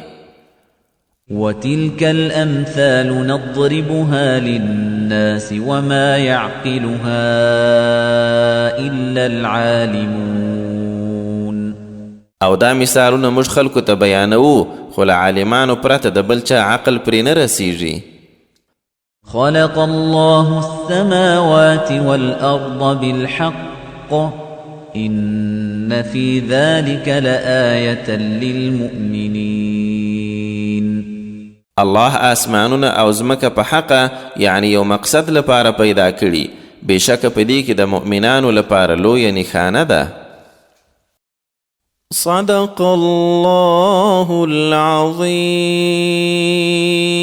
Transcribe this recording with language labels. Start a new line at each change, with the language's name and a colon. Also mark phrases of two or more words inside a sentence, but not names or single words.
Arabic: وتلك الأمثال نضربها للناس وما يعقلها إلا العالمون.
Pashto: او دا مثالونه موږ خلکو ته بیانوو، خو له عالمانو پرته د بل چا عقل پرې نه رسیږي.
Arabic: خلق الله السماوات والأرض بالحق إن في ذلك لآية للمؤمنين.
Pashto: الله آسمانونه او ځمکه په حقه یعنی یو مقصد لپاره پیدا کړي، بېشکه په دې کې د مؤمنانو لپاره لویه نښانه ده.
Arabic: صدق الله العظیم.